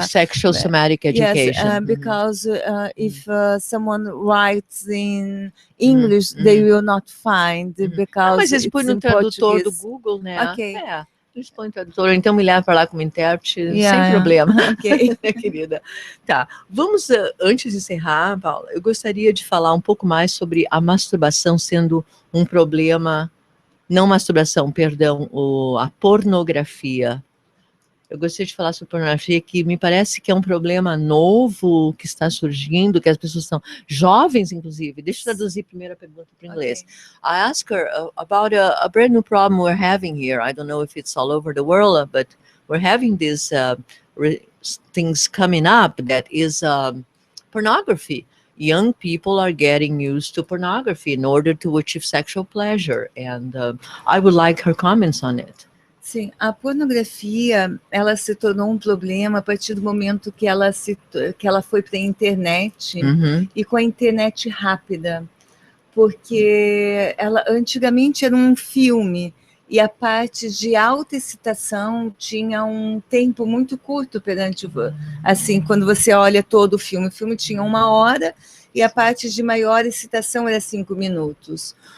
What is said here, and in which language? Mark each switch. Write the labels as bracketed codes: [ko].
[en] Sexual Somatic Education. Yes, because if someone writes in English, they will not find, because [pt] mas eles põem no tradutor do Google, né? Ok. Eles põem no tradutor, então me leva para lá como intérprete, sem problema. Ok. Querida. Tá, vamos, antes de encerrar, Paula, eu gostaria de falar um pouco mais sobre a masturbação sendo um problema, não masturbação, perdão, a pornografia. Eu gostaria de falar sobre pornografia, que me parece que é um problema novo que está surgindo, que as pessoas são jovens, inclusive. Deixa eu traduzir primeiro a pergunta para o inglês. [en] I asked her about a brand new problem we're having here. I don't know if it's all over the world, but we're having these things coming up that is pornography. Young people are getting used to pornography in order to achieve sexual pleasure, and I would like her comments on it. [pt] Sim, a pornografia, ela se tornou um problema a partir do momento que ela foi para a internet, e com a internet rápida, porque ela antigamente era um filme, e a parte de alta excitação tinha um tempo muito curto perante, assim, quando você olha todo o filme tinha 1 hora, e a parte de maior excitação era 5 minutos.